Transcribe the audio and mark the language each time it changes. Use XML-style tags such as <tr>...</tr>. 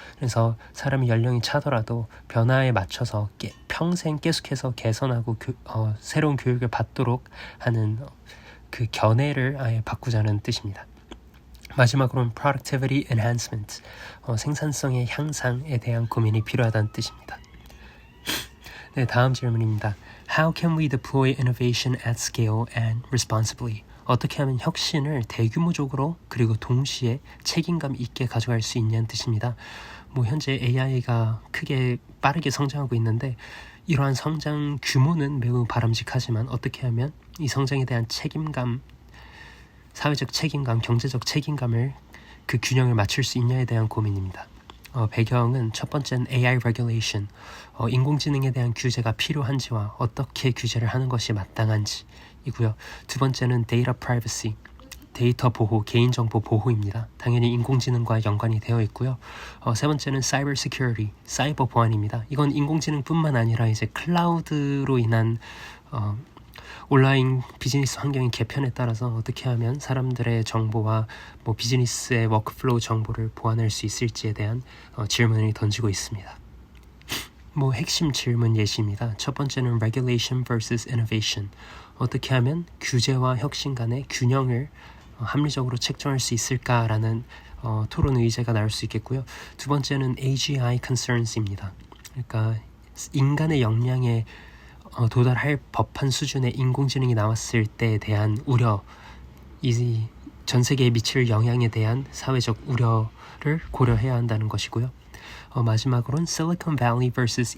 <ko>그래서 사람이 연령이 차더라도 변화에 맞춰서 평생 계속해서 개선하고 새로운 교육을 받도록 하는 그 견해를 아예 바꾸자는 뜻입니다. 마지막으로는</ko> <en>productivity enhancement,</en> <ko>생산성의 향상에 대한 고민이 필요하다는 뜻입니다. 네, 다음 질문입니다.</ko> <en>How can we deploy innovation at scale and responsibly?</en> <ko>어떻게 하면 혁신을 대규모적으로 그리고 동시에 책임감 있게 가져갈 수 있냐는 뜻입니다. 현재 AI가 빠르게 성장하고 있는데 이러한 성장 규모는 매우 바람직하지만 어떻게 하면 이 성장에 대한 책임감, 사회적 책임감, 경제적 책임감을 그 균형을 맞출 수 있냐에 대한 고민입니다. 배경은 첫 번째는</ko> <en>AI regulation,</en> <ko>인공지능에 대한 규제가 필요한지와 어떻게 규제를 하는 것이 마땅한지이고요. 두 번째는</ko> <en>data privacy,</en> <ko>데이터 보호, 개인정보 보호입니다. 당연히 인공지능과 연관이 되어 있고요. 세 번째는</ko> <en>cyber security,</en> <ko>사이버 보안입니다. 이건 인공지능뿐만 아니라 이제 클라우드로 인한 온라인 비즈니스 환경의 개편에 따라서 어떻게 하면 사람들의 정보와 비즈니스의 워크플로우 정보를 보완할 수 있을지에 대한 질문을 던지고 있습니다. 핵심 질문 예시입니다. 첫 번째는</ko> <en>regulation versus innovation.</en> <ko>어떻게 하면 규제와 혁신 간의 균형을 합리적으로 책정할 수 있을까라는 토론 의제가 나올 수 있겠고요. 두 번째는</ko> <en>AGI concerns</en> <ko>입니다. 그러니까 인간의 역량에 도달할 법한 수준의 인공지능이 나왔을 때에 대한 우려, 전 세계에 미칠 영향에 대한 사회적 우려를 고려해야 한다는 것이고요. 마지막으로는 Silicon Valley vs.</ko>